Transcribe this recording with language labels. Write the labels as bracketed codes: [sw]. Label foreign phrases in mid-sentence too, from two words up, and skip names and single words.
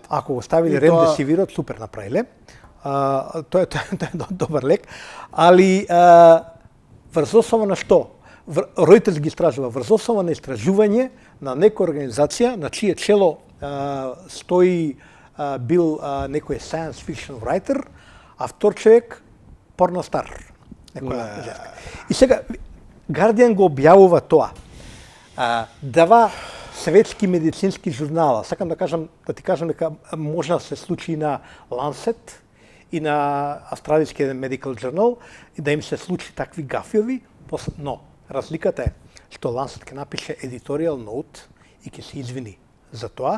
[mk] Ако го ставиле ремдесивирот, супер направиле. Тоа е добар лек, али врз основа на што? Reuters ги истражува врз основа на истражување на некоја организација на чие чело стои бил некој [en] science fiction writer, [mk] а втор човек порностар. Некоја женска. И сега Guardian го објавува тоа. Дава светски медицински журнала. Сакам да ти кажам дека може да се случи на Lancet и на Австралискиот Medical Journal и да им се случи такви гафиови, но разликата е што Lancet ќе напише [en] editorial note [mk] и ќе се извини за тоа.